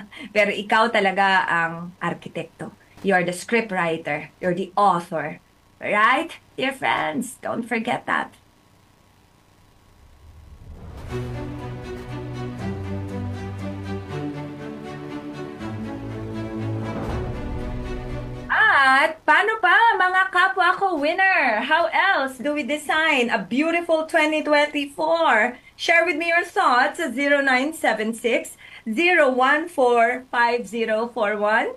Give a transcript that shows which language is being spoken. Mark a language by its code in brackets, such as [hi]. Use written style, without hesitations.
[tl] Pero ikaw talaga ang arkitekto. [en] You're the scriptwriter. You're the author. Right? Dear friends, don't forget that. [tl] At paano pa mga kapwa ko winner? [en] How else do we design a beautiful 2024? Share with me your thoughts at 0976-014-5041.